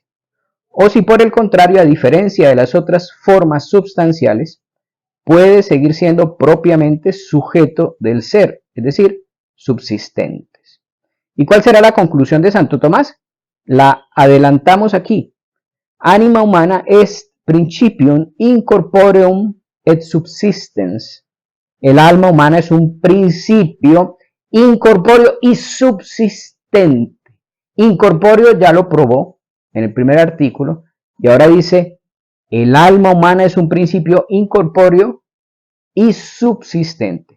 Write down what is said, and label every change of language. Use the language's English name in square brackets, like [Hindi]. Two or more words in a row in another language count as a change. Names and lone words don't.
[Spanish] O si por el contrario, a diferencia de las otras formas substanciales, puede seguir siendo propiamente sujeto del ser, es decir, subsistentes. ¿Y cuál será la conclusión de Santo Tomás? La adelantamos aquí. [Latin] Anima humana est principium incorporeum et subsistens. [Spanish] El alma humana es un principio incorpóreo y subsistente. Incorpóreo ya lo probó en el primer artículo y ahora dice, el alma humana es un principio incorpóreo y subsistente.